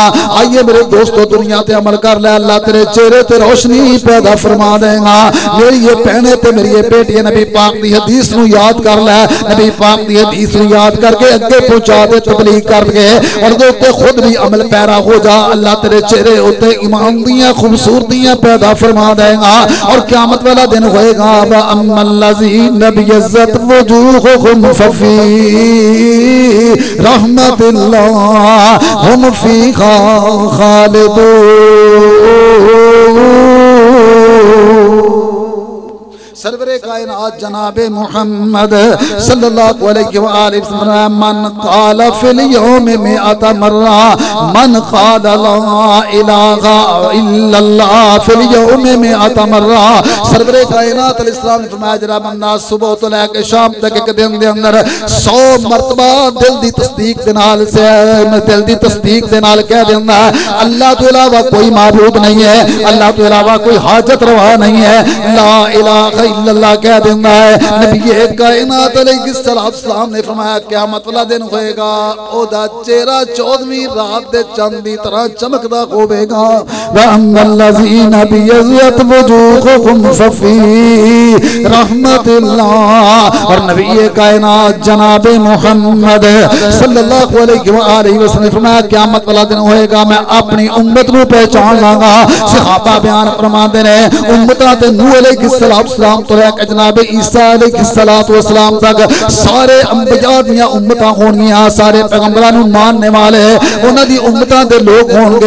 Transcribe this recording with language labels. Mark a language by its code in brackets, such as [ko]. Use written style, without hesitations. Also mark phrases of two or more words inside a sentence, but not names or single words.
[pa] ਆਈਏ ਮੇਰੇ ਦੋਸਤੋਂ ਦੁਨੀਆ ਤੇ ਅਮਲ ਕਰ ਲੈ, ਅੱਲਾਹ ਤੇਰੇ ਚਿਹਰੇ ਤੇ ਰੋਸ਼ਨੀ ਪੈਦਾ ਫ਼ਰਮਾ ਦੇਗਾ। ਮੇਰੀ ਯੇ ਬਹਿਨੇਂ ਤੇ ਮੇਰੀ ਯੇ ਬੇਟੀਆਂ ਨਬੀ ਪਾਕ ਦੀ ਹਦੀਸ ਨੂੰ ਯਾਦ ਕਰ ਲੈ, ਨਬੀ ਪਾਕ ਦੀ ਹਦੀਸ ਯਾਦ ਕਰਕੇ ਅੱਗੇ ਪਹੁੰਚਾ ਦੇ, ਤਬਲੀਗ ਕਰ ਦੇ ਔਰ ਦੇ ਉੱਤੇ ਖ਼ੁਦ ਭੀ ਅਮਲ ਪੈਰਾ ਹੋ ਜਾ। ਅੱਲਾਹ ਤੇਰੇ ਚਿਹਰੇ ਉੱਤੇ ਈਮਾਨ ਦੀਆਂ ਖ਼ੂਬਸੂਰਤੀਆਂ ਪੈਦਾ ਫ਼ਰਮਾ ਦੇਗਾ ਔਰ ਕ਼ਯਾਮਤ ਵਾਲਾ ਦਿਨ ਹੋਏਗਾ [ar] وأما الذين ابيضت وجوههم ففي رحمة الله هم فيها خالدون. [pa] ਸਰਵਰੇ ਕਾਇਨਾਤ ਜਨਾਬੇ ਮੁਹੰਮਦ [ar] صلى الله عليه وسلم من قال في اليوم مائة مرة من قال لا إله إلا الله في اليوم مائة مرة. [pa] ਸਰਵਰੇ ਕਾਇਨਾਤ ਅਲੈਹਿੱਸਲਾਮ ਨੇ ਫ਼ਰਮਾਇਆ ਜਰਾ ਬੰਦਾ ਸੁਬ੍ਹਾ ਤੋਂ ਲੈ ਕੇ ਸ਼ਾਮ ਤੱਕ ਇੱਕ ਦਿਨ ਦੇ ਅੰਦਰ 100 ਮਰਤਬਾ ਦਿਲ ਦੀ ਤਸਦੀਕ ਦੇ ਨਾਲ ਕਹਿ ਦੇਂਦਾ ਅੱਲਾਹ ਤੋਂ ਇਲਾਵਾ ਕੋਈ ਮਾਬੂਦ ਨਹੀਂ ਹੈ, ਅੱਲਾਹ ਤੋਂ ਇਲਾਵਾ ਕੋਈ ਹਾਜਤ ਰਵਾ ਨਹੀਂ ਹੈ, अल्लाह तो इलावा कोई हाजत रवा नहीं है, [ar] لا إله إلا الله [pa] ਕਹਿ ਦੇਂਦਾ ਹੈ। ਨਬੀ ਕਾਇਨਾਤ ਅਲੈਹਿੱਸਲਾਮ ਨੇ ਫ਼ਰਮਾਇਆ ਕ਼ਯਾਮਤ ਵਾਲਾ ਦਿਨ ਹੋਏਗਾ, ਓਹਦਾ ਚਿਹਰਾ 14ਵੀਂ ਰਾਤ ਦੇ ਚੰਦ ਦੀ ਤਰ੍ਹਾਂ ਚਮਕਦਾ ਹੋਵੇਗਾ। [ar] وأما الذين ابيضت وجوههم ففي رحمة الله. [pa] ਔਰ ਨਬੀ ਕਾਇਨਾਤ ਜਨਾਬੇ ਮੁਹੰਮਦ [ar] صلى الله عليه وسلم [pa] ਨੇ ਫ਼ਰਮਾਇਆ ਕ਼ਯਾਮਤ ਵਾਲਾ ਦਿਨ ਹੋਏਗਾ, ਮੈਂ ਆਪਣੀ ਉੱਮਤ ਨੂੰ ਪਹਿਚਾਣ ਲਾਂਗਾ। ਸਹਾਬਾ ਬਯਾਨ ਫ਼ਰਮਾਤੇ ਨੇ ਉੱਮਤਾਂ ਤੇ ਨੂਹ ਅਲੈਹਿੱਸਲਾਮ ਤੋਂ ਲੈ ਕਰ ਜਨਾਬੇ ਈਸਾ ਅਲੈਹਿੱਸਲਾਮ ਤੱਕ ਸਾਰੇ ਅੰਬੀਆ ਦੀ ਉੱਮਤਾਂ ਹੋਣਗੀਆਂ, ਸਾਰੇ ਪੈਗ਼ੰਬਰਾਂ ਨੂੰ ਮੰਨਣ ਵਾਲੇ ਉਨ੍ਹਾਂ ਦੀ ਉੱਮਤਾਂ ਦੇ ਲੋਕ ਹੋਣਗੇ।